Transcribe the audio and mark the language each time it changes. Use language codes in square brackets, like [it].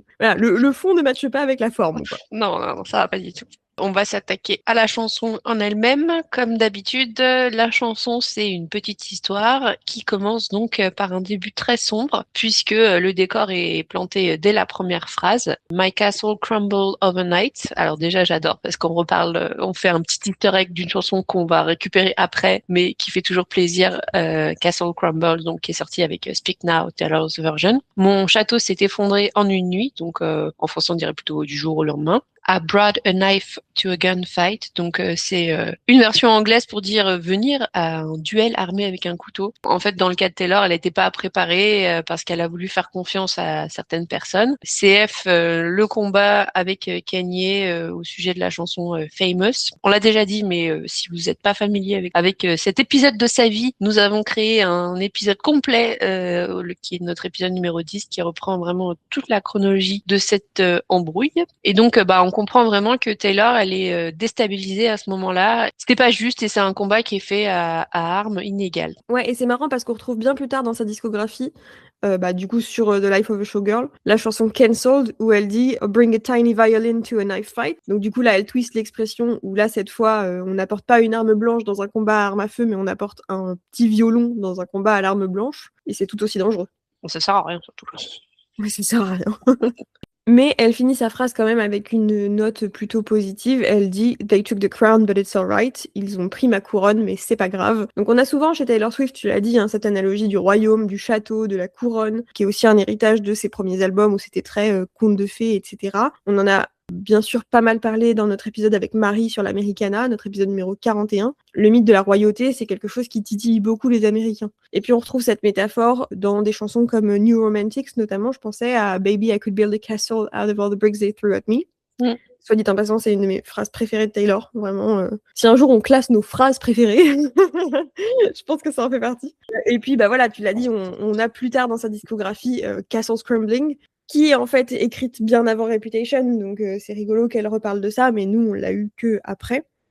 [fr] Le fond ne matche pas avec la forme, quoi. Non, ça va pas du tout. On va s'attaquer à la chanson en elle-même. Comme d'habitude, la chanson, c'est une petite histoire qui commence donc par un début très sombre, puisque le décor est planté dès la première phrase. [en] My castle crumbled overnight. [fr] Alors déjà, j'adore parce qu'on reparle, on fait un petit easter egg d'une chanson qu'on va récupérer après, mais qui fait toujours plaisir. Castle Crumble, donc qui est sorti avec Speak Now, Taylor's version. Mon château s'est effondré en une nuit, donc en français on dirait plutôt du jour au lendemain. [en] I brought a knife to a gunfight. [fr] Donc c'est une version anglaise pour dire venir à un duel armé avec un couteau. En fait, dans le cas de Taylor, elle n'était pas préparée parce qu'elle a voulu faire confiance à certaines personnes. CF, le combat avec Kanye au sujet de la chanson Famous. On l'a déjà dit, mais si vous n'êtes pas familier avec cet épisode de sa vie, nous avons créé un épisode complet qui est notre épisode numéro 10 qui reprend vraiment toute la chronologie de cette embrouille. Et donc, on comprend vraiment que Taylor, elle est déstabilisée à ce moment-là. C'était pas juste et c'est un combat qui est fait à armes inégales. Ouais, et c'est marrant parce qu'on retrouve bien plus tard dans sa discographie, du coup sur The Life of a Showgirl, la chanson Cancelled où elle dit [en] Bring a tiny violin to a knife fight. [fr] Donc du coup là, elle twist l'expression où là cette fois, on n'apporte pas une arme blanche dans un combat à arme à feu, mais on apporte un petit violon dans un combat à l'arme blanche, et c'est tout aussi dangereux. Bon, ça sert à rien surtout. Oui, ça sert à rien. Mais elle finit sa phrase quand même avec une note plutôt positive. Elle dit [en] They took the crown, but it's alright. [fr] Ils ont pris ma couronne, mais c'est pas grave. Donc on a souvent chez Taylor Swift, tu l'as dit, cette analogie du royaume, du château, de la couronne, qui est aussi un héritage de ses premiers albums où c'était très conte de fées, etc. On en a bien sûr pas mal parlé dans notre épisode avec Marie sur l'Americana, notre épisode numéro 41. Le mythe de la royauté, c'est quelque chose qui titille beaucoup les Américains. Et puis on retrouve cette métaphore dans des chansons comme New Romantics, notamment. Je pensais à [en] Baby, I could build a castle out of all the bricks they threw at me. [fr] Soit dit en passant, c'est une de mes phrases préférées de Taylor. Vraiment, si un jour on classe nos phrases préférées, je pense que ça en fait partie. Et puis, voilà, tu l'as dit, on a plus tard dans sa discographie Castles Crumbling. qui est en fait écrite bien avant Reputation, donc c'est rigolo qu'elle reparle de ça, mais nous, on l'a eu que après.